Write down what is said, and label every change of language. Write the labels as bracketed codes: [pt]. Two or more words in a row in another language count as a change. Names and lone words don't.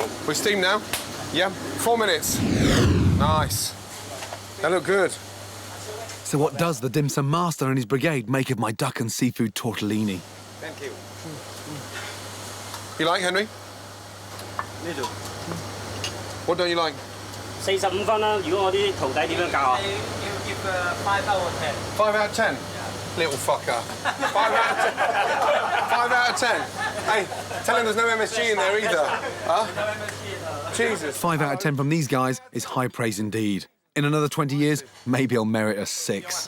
[en] We steam now? Yeah. 4 minutes. Nice. They look good. So what does the dim sum master and his brigade make of my duck and seafood tortellini? Thank you. You like, Henry? What don't you like? [yue] 45 分啦，如果我啲徒弟點樣教啊？ [en] 5 out of 10. 5 out of 10? Little fucker. 5 out of 10. 5 out of 10. Hey, tell him there's no MSG in there either. Huh? Jesus. 5 out of 10 from these guys is high praise indeed. In another 20 years, maybe I'll merit a 6.